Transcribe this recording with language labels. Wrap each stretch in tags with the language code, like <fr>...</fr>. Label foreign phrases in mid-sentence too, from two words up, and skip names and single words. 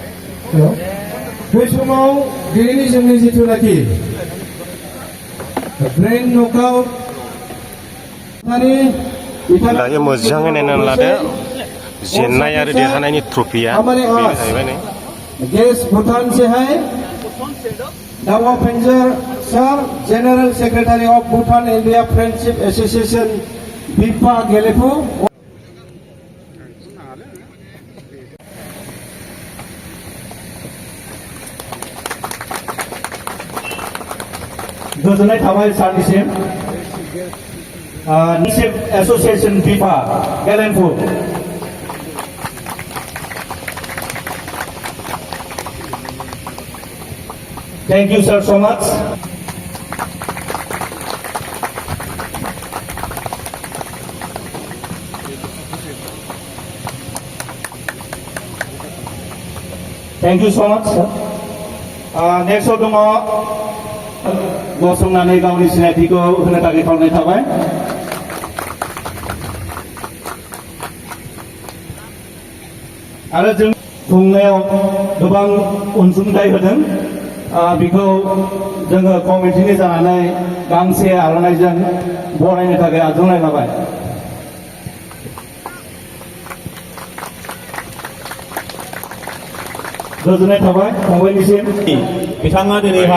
<brx>बे समाव दिनैनि जोंनि जिथुनाखि</brx> <en>brain knockout</en> <brx>दायो मोजाङै नायनानै लादो जेननाय आरो देरहानायनि ट्रफिया बेनो जाहैबाय नै</brx> <hi>गेस भुटान से है</hi> <brx>दावा पेंजर सर जनरल सेक्रेटारि अफ भुटान इंडिया फ्रेंडशिप एसोसिएशन बिफा गेलेफु गोजोननाय थाबाय सारनिसिम</brx> <en>एसोसिएशन बिफा गेलेफु Thank you, sir, so much. Thank you so much, sir.</en> <brx>Next dङ गसंनानै गावनि सिनायथिखौ होनो थाखाय खावलायनाय थाबाय आरो जों खुंनायाव गोबां अनसुंथाइ होदों बेखौ जोङो कमिटिनि जानानै गांसे आर'नाइजों बरायनो थाखाय आजावनाय लाबाय गोजोननाय थाबाय फंबायनिसिम बिथाङा दिनैहाय</brx>